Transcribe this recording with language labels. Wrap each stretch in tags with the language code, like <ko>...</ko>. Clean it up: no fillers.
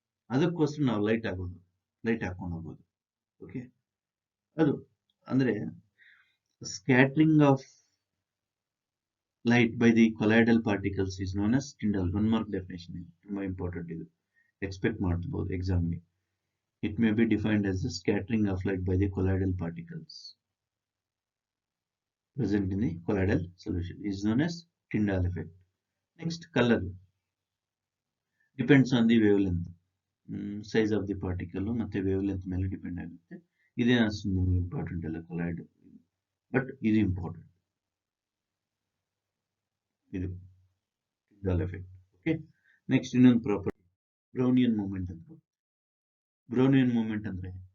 <kn>ಅದಕ್ಕೋಸ್ಕರ ನಾವು ಲೈಟ್ ಹಾಕೊಂಡು ಹೋಗೋದು.</kn> <en>Okay, ಅದು ಅಂದ್ರೆ scattering of light by the colloidal particles is known as Tyndall.</en> <kn>1 mark definition ಇದೆ, ತುಂಬಾ ಇಂಪಾರ್ಟೆಂಟ್ ಇದು, ಎಕ್ಸ್ಪೆಕ್ಟ್ ಮಾಡಬಹುದು ಎಕ್ಸಾಮ್ಗೆ.</kn> <en>It may be defined as the scattering of light by the colloidal particles present in the colloidal solution is known as Tyndall effect. Next, color depends on the wavelength, size of the particle</en> <kn>ಮತ್ತೆ</kn> <en>wavelength</en> <kn>ಮೇಲೆ depend ಆಗುತ್ತೆ. ಇದೇ important ಅಲ್ಲ colloid, but ಇದು important. ಇದು Tyndall effect. Okay, next ಇನ್ನೊಂದು property Brownian moment ಅಂತ. Brownian moment ಅಂದ್ರೆ</kn>